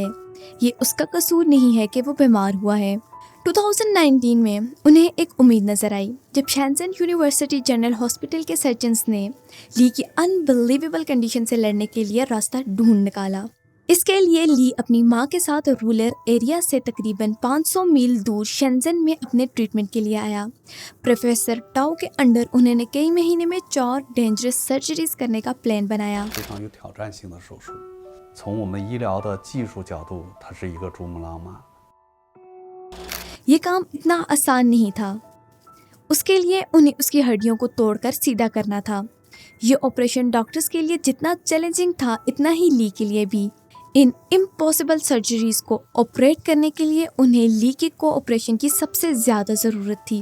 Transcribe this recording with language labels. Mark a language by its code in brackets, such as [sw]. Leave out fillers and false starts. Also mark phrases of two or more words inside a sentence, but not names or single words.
[hi] ये उसका कसूर नहीं है कि वो बीमार हुआ है। 2019 में उन्हें एक उम्मीद नजर आई जब शेंजन यूनिवर्सिटी जनरल हॉस्पिटल के सर्जन्स ने ली की [en] unbelievable condition [hi] से लड़ने के लिए रास्ता ढूंढ निकाला। इसके लिए ली अपनी माँ के साथ [en] rural area [hi] से तकरीबन 500 मील दूर शेंजन में अपने ट्रीटमेंट के लिए आया। प्रोफेसर टाओ के अंडर उन्होंने कई महीने में 4 [en] dangerous surgeries [hi] करने का प्लान बनाया। [zh] 非常有挑战性的手术，从我们医疗的技术角度，它是一个珠穆朗玛。 [hi] ये काम इतना आसान नहीं था। उसके लिए उन्हें उसकी हड्डियों को तोड़कर सीधा करना था। ये ऑपरेशन डॉक्टर्स के लिए जितना चैलेंजिंग था इतना ही ली के लिए भी। इन [en] impossible surgeries [hi] को ऑपरेट करने के लिए उन्हें ली के कोऑपरेशन की सबसे ज़्यादा ज़रूरत थी।